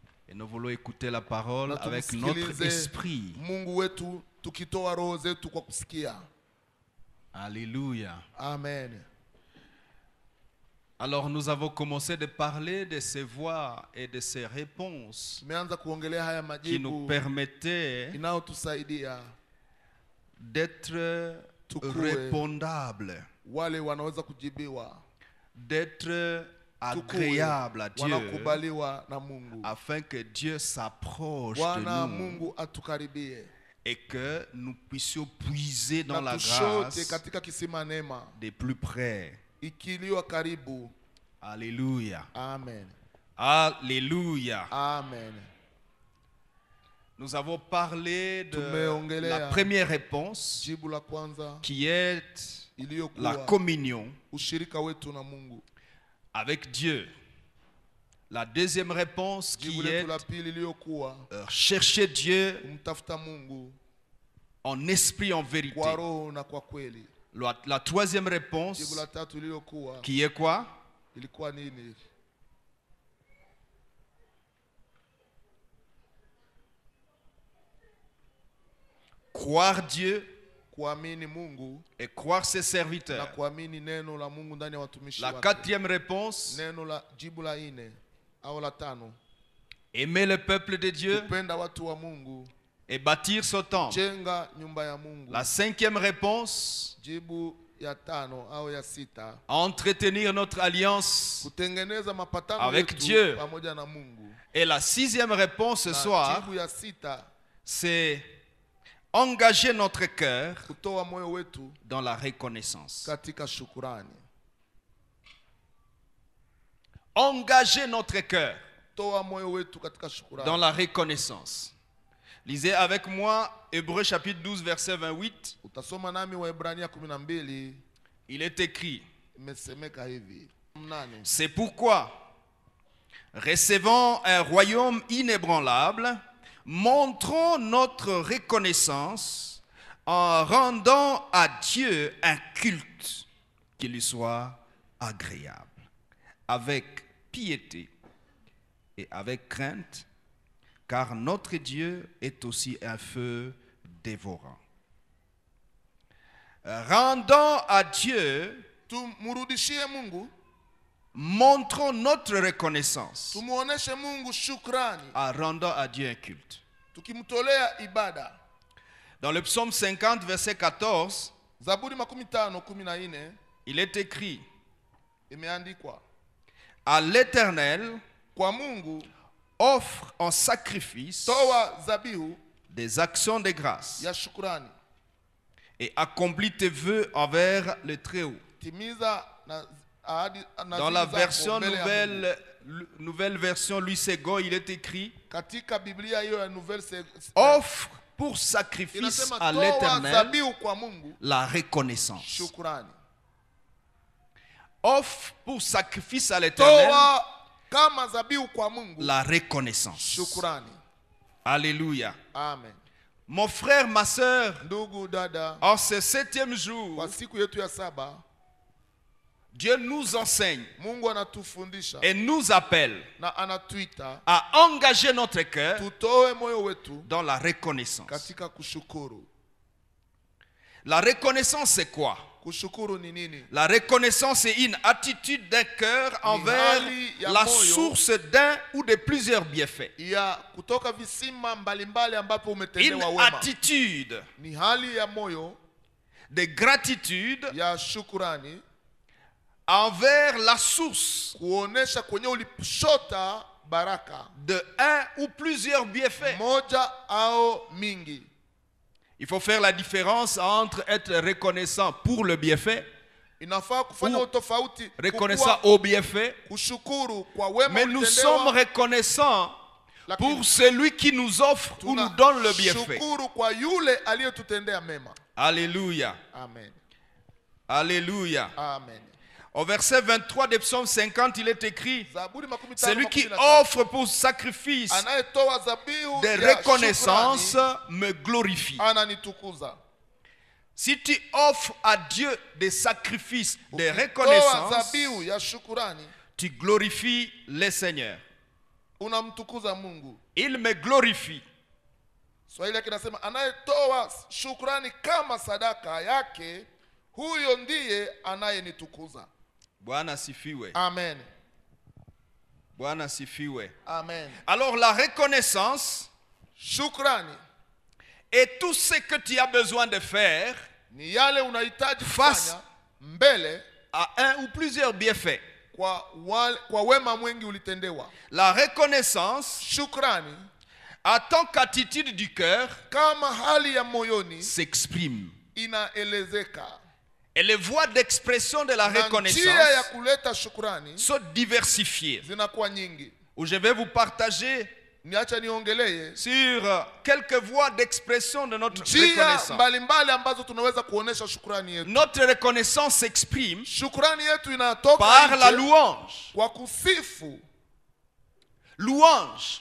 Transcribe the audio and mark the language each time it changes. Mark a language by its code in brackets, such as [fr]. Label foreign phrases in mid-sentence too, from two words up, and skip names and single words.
[fr] Et nous voulons écouter la parole [sw] Na [fr] avec [sw] tumsikilize [fr] notre esprit. [sw] Mungu wetu tukitoa roho zetu kwa kusikia. [fr] Alléluia. Amen. Alors nous avons commencé de parler de ces voix et de ces réponses [sw] Tumeanza kuongelea haya [fr] qui nous [sw] majibu [fr] permettaient [sw] inayotusaidia [fr] d'être [sw] Tukue. [fr] répondables, [sw] wale wanaweza kujibiwa, [fr] d'être [sw] tukue, [fr] agréables à Dieu, [sw] wanakubaliwa na Mungu. [fr] afin que Dieu s'approche de [sw] Bwana [fr] nous [sw] Mungu atukaribie [fr] et que nous puissions puiser dans [sw] na [fr] la [sw] tushote [fr] grâce [sw] katika kisima neema [fr] de plus près. [sw] ikiliwa karibu. [fr] Alléluia. Amen. Alléluia. Amen. Nous avons parlé de [sw] Tumeongelea [fr] la première réponse [sw] jibu la kwanza [fr] qui est la [sw] iliyokuwa [fr] communion [sw] ushirika wetu na Mungu. [fr] avec Dieu. La deuxième réponse [sw] Jibu [fr] qui [sw] letu [fr] est [sw] la pili iliyokuwa [fr] chercher Dieu [sw] kumtafuta Mungu [fr] en esprit, en vérité. [sw] kwa roho na kwa kweli. [fr] La troisième [sw] Jibu [fr] réponse [sw] la tatu iliyokuwa [fr] qui est quoi? [sw] ilikuwa nini? [fr] Croire Dieu [sw] Kuamini Mungu [fr] et croire ses [sw] na [fr] serviteurs. [sw] kuamini neno la Mungu ndani ya watumishi [fr] La [sw] wake. [fr] quatrième réponse, [sw] Neno la jibu la ine au la tano, [fr] aimer le peuple de Dieu [sw] kupenda watu wa Mungu, [fr] et bâtir son temple. [sw] jenga nyumba ya Mungu. [fr] La cinquième réponse, [sw] Jibu ya tano au ya sita, [fr] entretenir notre alliance. [sw] kutengeneza mapatano [fr] Avec [sw] yetu [fr] Dieu. [sw] pamoja na Mungu. [fr] Et la sixième réponse ce [sw] Na [fr] soir, [sw] jibu ya sita, [fr] c'est engager notre cœur [sw] kutoa moyo wetu [fr] dans la reconnaissance. [sw] katika shukurani. [fr] Engager notre cœur [sw] Toa moyo wetu katika [fr] dans [sw] shukurani. [fr] la reconnaissance. Lisez avec moi Hébreux chapitre 12 verset 28. [sw] Utasoma nami Waebrania 12, [fr] Il est écrit: [sw] imesemeka hivi. 8. [fr] c'est pourquoi, recevant un royaume inébranlable, montrons notre reconnaissance en rendant à Dieu un culte qui lui soit agréable, avec piété et avec crainte, car notre Dieu est aussi un feu dévorant. Rendons à Dieu, [sw] Tumurudishie Mungu, [fr] montrons notre reconnaissance [sw] tumuoneshe Mungu shukrani, [fr] en rendant à Dieu un culte. [sw] tukimtolea ibada. [fr] Dans le psaume 50, verset 14, [sw] Zaburi 50:14 [fr] il est écrit: [sw] imeandikwa, [fr] à l'Éternel, [sw] kwa Mungu [fr] offre en sacrifice [sw] toa zabihu [fr] des actions de grâce [sw] ya shukrani, [fr] et accomplis tes vœux envers le Très-Haut. [sw] timiza na ahadi na [fr] Dans la [sw] zako [fr] version [sw] mbele ya Mungu. [fr] nouvelle version Louis Segond, il est écrit: [sw] Katika Biblia hiyo ya nouvelle [fr] offre pour sacrifice [sw] inasema [fr] à [sw] toa [fr] l'Éternel [sw] zabihu kwa Mungu [fr] la reconnaissance. [sw] shukrani. [fr] Offre pour sacrifice à l'Éternel [sw] Toa kama zabihu kwa Mungu [fr] la reconnaissance. [sw] shukrani. [fr] Alléluia. Amen. Mon frère, ma sœur, [sw] Ndugu dada, [fr] en ce 7e jour, [sw] kwa siku yetu ya saba [fr] Dieu nous enseigne [sw] Mungu anatufundisha [fr] et nous appelle [sw] na anatuita [fr] à engager notre cœur [sw] tutoe moyo wetu [fr] dans la reconnaissance. [sw] katika kushukuru. [fr] La reconnaissance, c'est quoi? [sw] Kushukuru ni nini? [fr] La reconnaissance, c'est une attitude d'un cœur envers [sw] hali ya [fr] la [sw] moyo. [fr] source d'un ou de plusieurs bienfaits. [sw] Ya kutoka visima mbalimbali ambapo [fr] Une [sw] umetendewa wema. [fr] attitude [sw] Ni hali ya moyo [fr] de gratitude [sw] ya shukurani, [fr] envers la source [sw] kuonesha kwenye ulishota baraka [fr] de un ou plusieurs bienfaits. [sw] moja au mingi. [fr] Il faut faire la différence entre être reconnaissant pour le bienfait, [sw] Inafaa kufanya [fr] Ou [sw] utofauti [fr] reconnaissant [sw] kukua [fr] au bienfait, [sw] kushukuru kwa wema [fr] mais nous sommes [sw] ulitendewa, [fr] reconnaissants [sw] lakini [fr] pour celui qui nous offre ou nous donne le bienfait. [sw] tunashukuru kwa yule aliyetutendea mema. [fr] Alléluia. Amen. Alléluia. Amen. Au verset 23 de Psaume 50, il est écrit: [sw] Zaburi 50, [fr] celui qui [sw] 13, [fr] offre pour sacrifice [sw] anayetoa zabihu [fr] de [sw] ya [fr] reconnaissance [sw] shukrani, [fr] me glorifie. [sw] ananitukuza. [fr] Si tu offres à Dieu des sacrifices de [sw] Ukitoa [fr] reconnaissance, [sw] zabihu ya shukrani, [fr] tu glorifies le Seigneur. [sw] unamtukuza Mungu. [fr] Il me glorifie. [sw] Swahili yake nasema anayetoa shukrani kama sadaka yake, huyo ndiye anayenitukuza. Bwana sifiwe. Amen. Bwana sifiwe. Amen. [fr] Alors la reconnaissance [sw] Shukrani [fr] est tout ce que tu as besoin de faire [sw] ni yale unahitaji [fr] face [sw] kufanya mbele [fr] à un ou plusieurs bienfaits. [sw] kwa wema mwingi ulitendewa. [fr] La reconnaissance, [sw] Shukrani [fr] en tant qu'attitude du cœur, [sw] kama hali ya moyoni [fr] s'exprime. [sw] inaelezeka. [fr] Et les voies d'expression de la [sw] Na njia ya [fr] reconnaissance [sw] kuleta shukrani [fr] sont diversifiées. [sw] zinakuwa nyingi. [fr] Où je vais vous partager [sw] Niacha niongelee [fr] sur quelques voies d'expression de notre [sw] njia [fr] reconnaissance. [sw] mbalimbali ambazo tunaweza kuonesha shukrani yetu. [fr] Notre reconnaissance s'exprime [sw] Shukrani yetu inatoka [fr] par la [sw] nje [fr] louange. [sw] kwa kusifu. [fr] Louange.